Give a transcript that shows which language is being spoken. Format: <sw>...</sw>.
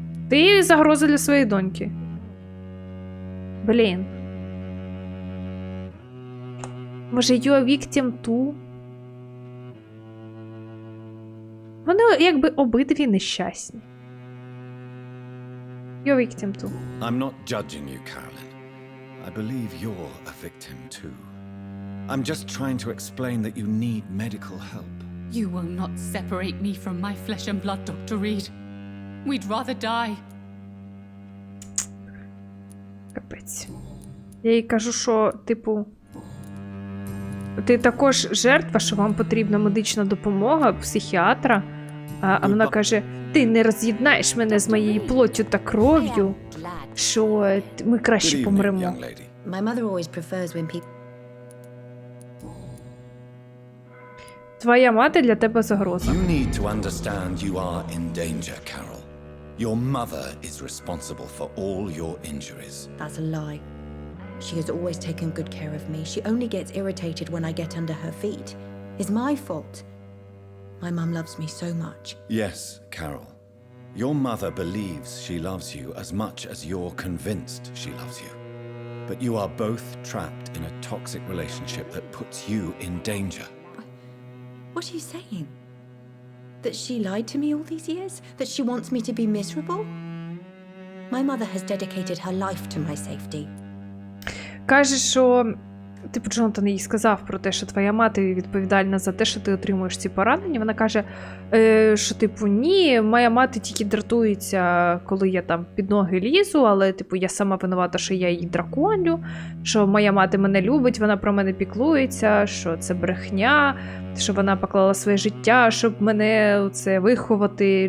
<uk>Ти загроза для своєї доньки. Блін. Може,</uk> <en>you're victim too?</en> <uk>Вони якби обидві нещасні.</uk> <en>You're victim too. I'm not judging you, Carolyn. I believe you're a victim too. I'm just trying to explain that you need medical help. You will not separate me from my flesh and blood, Dr. Reed. We'd rather die.</en> <uk>Капець. Я їй кажу, що, типу, ти також жертва, що вам потрібна медична допомога, психіатра. А вона каже, ти не роз'єднаєш мене з моєю плоттю та кров'ю, що ми краще помремо.</uk> <en>My mother always prefers when people...</en> <uk>Твоя мати для тебе загроза.</uk> <en>You need to understand you are in danger, Carol. Your mother is responsible for all your injuries. That's a lie. She has always taken good care of me. She only gets irritated when I get under her feet. It's my fault. My mum loves me so much. Yes, Carol. Your mother believes she loves you as much as you're convinced she loves you. But you are both trapped in a toxic relationship that puts you in danger. What are you saying? That she lied to me all these years? That she wants me to be miserable? My mother has dedicated her life to my safety.</en> <uk>Каже, що типу, Джонатан їй сказав про те, що твоя мати відповідальна за те, що ти отримуєш ці поранення. Вона каже, що, типу, ні, моя мати тільки дратується, коли я там під ноги лізу, але, типу, я сама винувата, що я її драконю, що моя мати мене любить, вона про мене піклується, що це брехня, що вона поклала своє життя, щоб мене це виховати.</uk>